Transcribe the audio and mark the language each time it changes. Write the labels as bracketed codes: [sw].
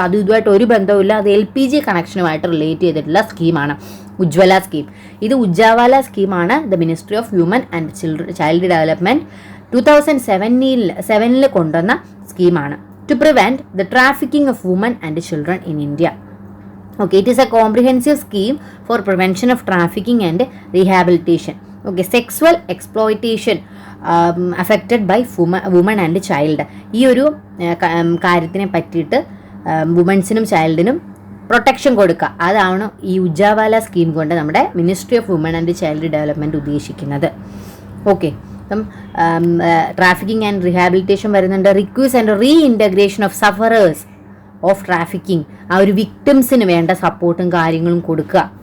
[ml] അത് ഇതുമായിട്ട് ഒരു ബന്ധവുമില്ല. അത് LPG കണക്ഷനുമായിട്ട് റിലേറ്റ് ചെയ്തിട്ടുള്ള സ്കീമാണ് ഉജ്ജ്വല സ്കീം. ഇത് ഉജാവാല സ്കീമാണ് the ministry of human and child development 2007 കൊണ്ടുവന്ന സ്കീമാണ്. [en] To prevent the trafficking of women and children in India. Okay, it is a comprehensive scheme for prevention of trafficking and rehabilitation. Okay, sexual exploitation affected by women and child. [ml] ഈ ഒരു കാര്യത്തിനെ പറ്റിയിട്ട് വുമൻസിനും ചൈൽഡിനും protection കൊടുക്കുക, അതാണ് ഈ ഉജാവാല scheme കൊണ്ട് നമ്മുടെ ministry of woman and child development ഉദ്ദേശിക്കുന്നത്. ഓക്കെ, അപ്പം ട്രാഫിക്കിംഗ് ആൻഡ് റീഹാബിലിറ്റേഷൻ വരുന്നുണ്ട്. [en] request and reintegration of sufferers of trafficking, [ml] ആ ഒരു വിക്ടിംസിന് വേണ്ട സപ്പോർട്ടും കാര്യങ്ങളും കൊടുക്കുക.